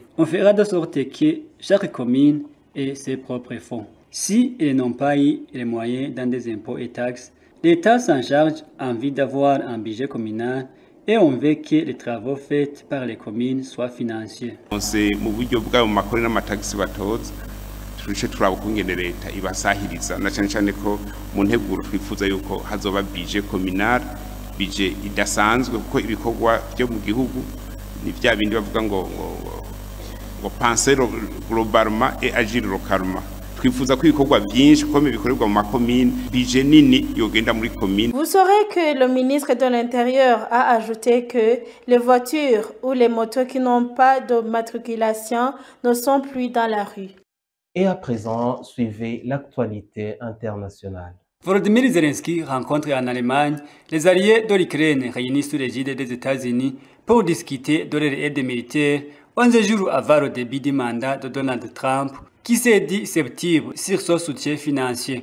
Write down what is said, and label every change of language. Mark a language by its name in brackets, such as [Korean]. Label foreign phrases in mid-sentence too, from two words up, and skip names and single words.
[French] On fera de sorte que chaque commune ait ses propres fonds. Si ils n'ont pas eu les moyens dans des impôts et taxes, l'État s'en charge en vue d'avoir un budget communal et on veut que les travaux faits par les communes soient financiers. [Rundi] C'est mu buryo bwa mu makori n'amataxi batoza turice turabukungene leta ibasahiriza na cyane cyane ko mu nteguro twifuza yuko hazoba [French] budget communal, [Rundi] budget idasanzwe kuko ibikorwa byo mu gihugu ni vya bindi bavuga ngo [French] penser globalement et agir localement. [Rundi] Twifuza ko ibikorwa byinshi comme bikorerwa mu makomine budget nini yogenda muri commune. [French] Vous saurez que le ministre de l'Intérieur a ajouté que les voitures ou les motos qui n'ont pas de matriculation ne sont plus dans la rue. Et à présent, suivez l'actualité internationale. Volodymyr Zelensky rencontre en Allemagne les alliés de l'Ukraine réunis sous l'égide des États-Unis pour discuter de leur aide militaire 11 jours avant le début du mandat de Donald Trump, qui s'est dit sceptique sur son soutien financier.